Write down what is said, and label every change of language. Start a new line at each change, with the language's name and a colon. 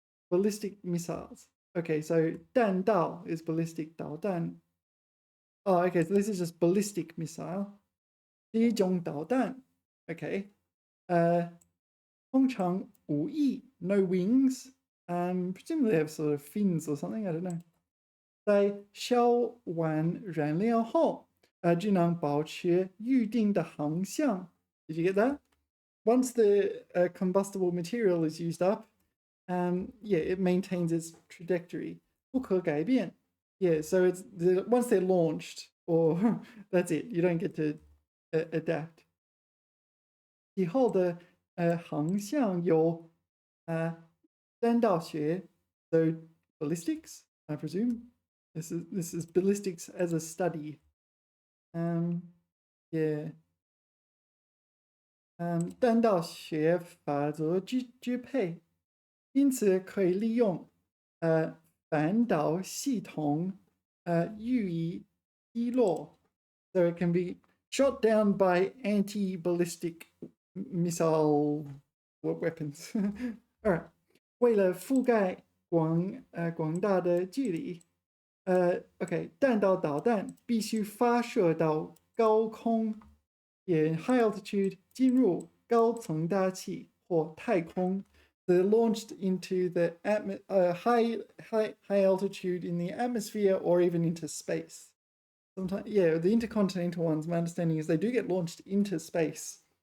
English: Ballistic missiles. Okay, so 弹道 is ballistic 导弹. Oh, okay, so this is just ballistic missile.
Chinese: 第一种导弹.
English: Okay.
Chinese: 通常无翼
English: no wings. Presumably they have sort of fins or something, I don't know.
Chinese: 在烧完燃料后，就能保持预定的航向。
English: Did you get that? Once the combustible material is used up, yeah, it maintains its trajectory.
Chinese: 不可改变.
English: Yeah, so it's once they're launched, or that's it. You don't get to adapt.
Chinese: 以后的航向有弹道学
English: so ballistics, I presume. This is ballistics as a study. Yeah.
Chinese: 弹道学法则支配，因此可以利用反导系统予以击落。
English: So it can be shot down by anti-ballistic missile weapons. All right.
Chinese: 为了覆盖广大的距离，OK， 弹道导弹必须发射到高空。
English: In high altitude
Chinese: 进入高层大气或太空
English: they're launched into the high altitude in the atmosphere or even into space. Sometimes, yeah, the intercontinental ones, my understanding is they do get launched into space.